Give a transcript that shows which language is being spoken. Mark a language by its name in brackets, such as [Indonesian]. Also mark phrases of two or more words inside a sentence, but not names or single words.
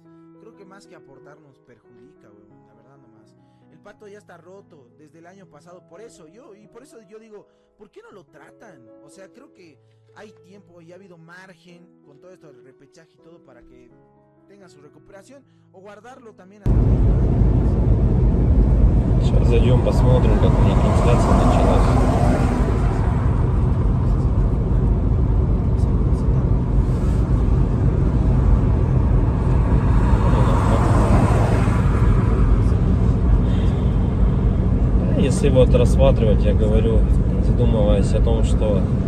[Spanish] Creo que más que aportarnos perjudica, weón, la verdad nomás. El Pato ya está roto desde el año pasado, por eso yo digo, ¿por qué no lo tratan? O sea, creo que hay tiempo y ha habido margen con todo esto del repechaje y todo para que tenga su recuperación o guardarlo también. [Russian] Сейчас зайдем, посмотрим, как у них трансляция началась. Если вот рассматривать, я говорю, задумываясь о том, что